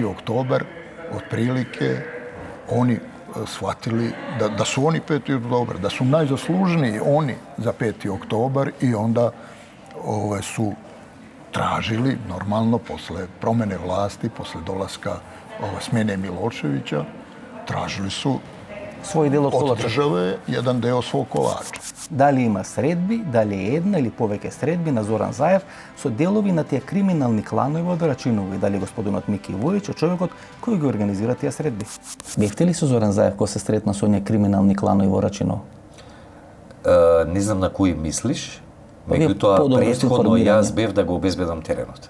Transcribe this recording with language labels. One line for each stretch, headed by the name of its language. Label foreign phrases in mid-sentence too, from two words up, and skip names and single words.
Serbian: oktobar otprilike oni shvatili da su oni 5. oktobar, da su najzaslužniji oni za 5. oktobar i onda su tražili, normalno, posle promene vlasti, posle dolaska smene Miloševića, tražili su
Macedonian: свој дел од
Serbian: od države jedan deo svog kolača.
Macedonian: Дали има средби, дали е една или повеќе средби на Зоран Заев со делови на тие криминални кланови од Рачиново, дали господинот Мики Војич, човекот кој ги организира тие средби. Бевте ли со Зоран Заев кога се сретна со оние криминални кланови во Рачиново? Не знам на кој мислиш, меѓутоа претходно јас бев да го обезбедам теренот.